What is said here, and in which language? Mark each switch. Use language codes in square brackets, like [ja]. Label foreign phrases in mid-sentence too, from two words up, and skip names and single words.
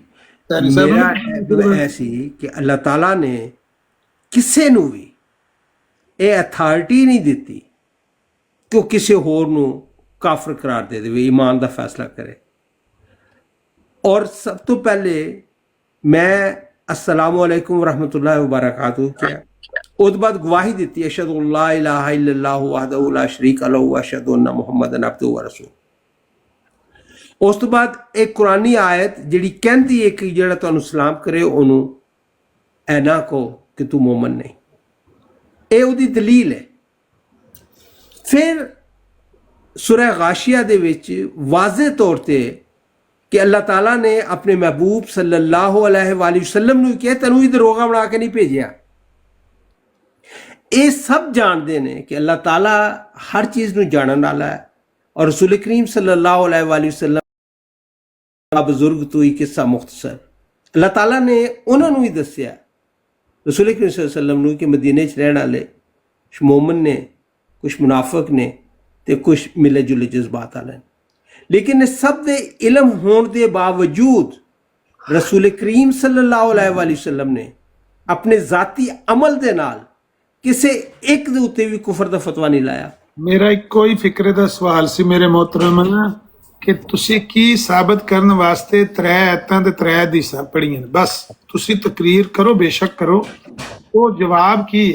[pa] ਮੇਰਾ ਇਹ ਸੀ ਕਿ ਅੱਲਾਹ ਤਾਲਾ ਨੇ ਕਿਸੇ ਨੂੰ ਵੀ ਇਹ ਅਥਾਰਟੀ ਨਹੀਂ ਦਿੱਤੀ ਕਿ ਉਹ ਕਿਸੇ ਹੋਰ ਨੂੰ ਕਾਫਰ ਕਰਾਰ ਦੇ ਦੇਵੇ, ਈਮਾਨ ਦਾ ਫੈਸਲਾ ਕਰੇ। ਔਰ ਸਭ ਤੋਂ ਪਹਿਲੇ ਮੈਂ [ar] السلام عليكم ورحمة الله وبركاته [pa] किया, ਉਹਦੇ ਬਾਅਦ ਗਵਾਹੀ ਦਿੱਤੀ [ar] أشهد لا إله إلا الله وحده لا شريك له و أشهد أن محمدا عبده و رسوله. [pa] ਉਸ ਤੋਂ ਬਾਅਦ ਇੱਕ ਕੁਰਾਨੀ ਆਇਤ ਜਿਹੜੀ ਕਹਿੰਦੀ ਹੈ ਕਿ ਜਿਹੜਾ ਤੁਹਾਨੂੰ ਸਲਾਮ ਕਰੇ ਉਹਨੂੰ ਐ ਨਾ ਕਹੋ ਕਿ ਤੂੰ ਮੂਮਨ ਨਹੀਂ। ਇਹ ਉਹਦੀ ਦਲੀਲ ਹੈ। ਫਿਰ ਸੂਰਾ ਗਾਸ਼ੀਆ ਦੇ ਵਿੱਚ ਵਾਜ਼ਿਹ ਤੌਰ ਤੇ کہ اللہ تعالیٰ نے اپنے محبوب [ar] صلی اللہ علیہ وآلہ وسلم [pa] نے کہا تینوں ہی دروغہ بنا کے نہیں بھیجیا۔ یہ سب جانتے ہیں کہ اللہ تعالیٰ ہر چیز نو جانن والا ہے، اور رسول کریم [ar] صلی اللہ علیہ وآلہ وسلم [pa] بزرگ تو ہی قصہ مختصر اللہ تعالیٰ نے انہوں ہی دسیا رسول کریم [ar] صلی اللہ علیہ وسلم [pa] نے کہ مدینے چ رہن والے کچھ مومن نے، کچھ منافق نے تے کچھ ملے جلے جذبات والے نے۔ لیکن سب دے علم ہون دے باوجود رسول کریم [ar] صلی اللہ علیہ وآلہ وسلم [pa] نے اپنے ذاتی عمل دے نال کسے ایک دے اتے بھی کفر دا فتوہ نہیں لایا۔ ਮੇਰਾ ਇੱਕੋ ਹੀ ਫਿਕਰੇ ਦਾ ਸਵਾਲ ਸੀ ਮੇਰੇ ਮੁਹਤਰਮ ਕਿ ਤੁਸੀਂ ਕੀ ਸਾਬਤ ਕਰਨ ਵਾਸਤੇ 3 ਐਤਾਂ ਤੇ 3 ਹਦੀਸਾਂ ਪੜੀਆਂ? ਬਸ ਤੁਸੀਂ ਤਕਰੀਰ ਕਰੋ, ਬੇਸ਼ੱਕ ਕਰੋ, ਉਹ ਜਵਾਬ ਕੀ ਹੈ?